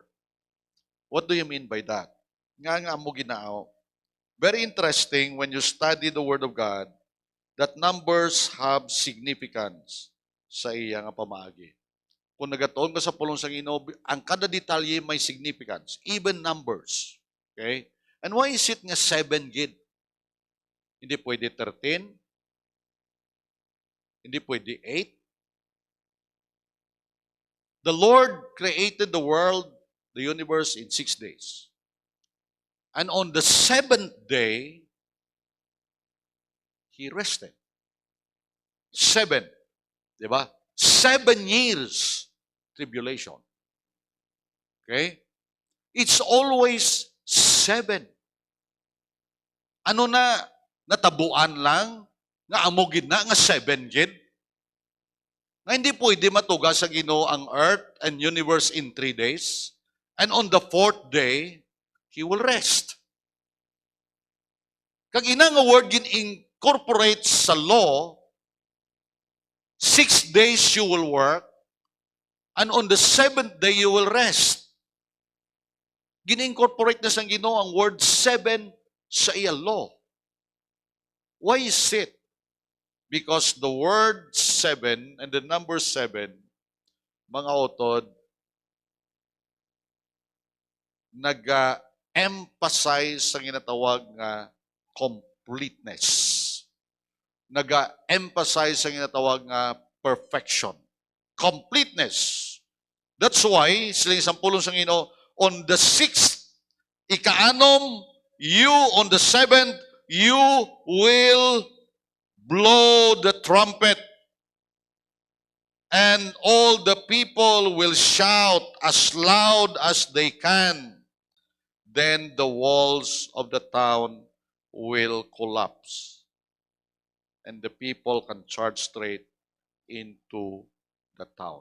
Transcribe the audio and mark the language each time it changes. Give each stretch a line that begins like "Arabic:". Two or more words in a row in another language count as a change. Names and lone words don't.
English: What do you mean by that?
Hiligaynon: Nga mo ginao.
English: Very interesting when you study the Word of God that numbers have significance
Hiligaynon: sa iya nga pamaagi. Kung nagatuon ka sa pulong sa Ginoo, ang kada detalye may significance,
English: even numbers.
Hiligaynon: Okay?
English: And why is it
Hiligaynon: nga 7 gid? Hindi pwede 13, hindi pwede 8.
English: The Lord created the world, the universe in 6 days. And on the 7th day, He rested.
Hiligaynon: 7. Di ba?
English: 7 years tribulation. Okay? It's always 7.
Hiligaynon: Ano na, natabuan lang, nga amogid na, nga 7 gid. Nga hindi pwede matuga sa Ginoo ang
English: earth and universe in 3 days. And on the 4th day, He will rest.
Hiligaynon: Kag ina nga word gin-incorporate sa law,
English: 6 days you will work, and on the 7th day you will rest.
Hiligaynon: Gin-incorporate na sa Ginoo ang word 7 sa iya law.
English: Why is it? Because the word 7 and the number 7,
Hiligaynon: mga utod, nag-emphasize sa ginatawag nga completeness. Nag-emphasize sa ginatawag nga perfection. Completeness.
English: That's why,
Hiligaynon: silang sampulong sa Ginoo,
English: on the 6th,
Hiligaynon: ika-anom,
English: you on the 7th, you will blow the trumpet, and all the people will shout as loud as they can. Then the walls of the town will collapse, and the people can charge straight into the town.